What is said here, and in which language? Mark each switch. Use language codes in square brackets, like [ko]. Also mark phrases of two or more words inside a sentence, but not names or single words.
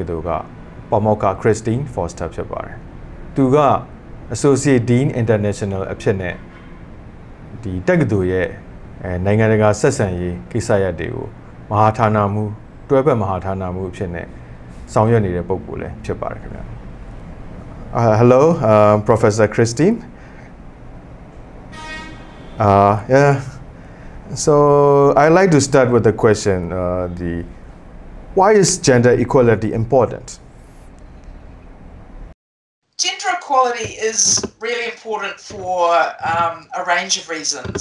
[my] သိုလ်ကပါမောက္ခ Christine Forster ဖြစ်ပါတယ်သူက [en] Associate Dean International [my] အဖြစ်နဲ့ ဒီတက္ကသိုလ်ရဲ့နိုင်ငံတကာဆက်ဆံရေးကိစ္စရပ်တွေကိုမဟာဌာနမှူးတွဲဘက်မဟာဌာနမှူးအဖြစ်နဲ့ဆောင်ရွက်နေတဲ့ပုဂ္ဂိုလ်လည်းဖြစ်ပါတယ်ခင်ဗျာ [en] Hello Professor Christine yeah so I'd like to start with the question why is gender equality important? Gender equality is really important for a range of reasons.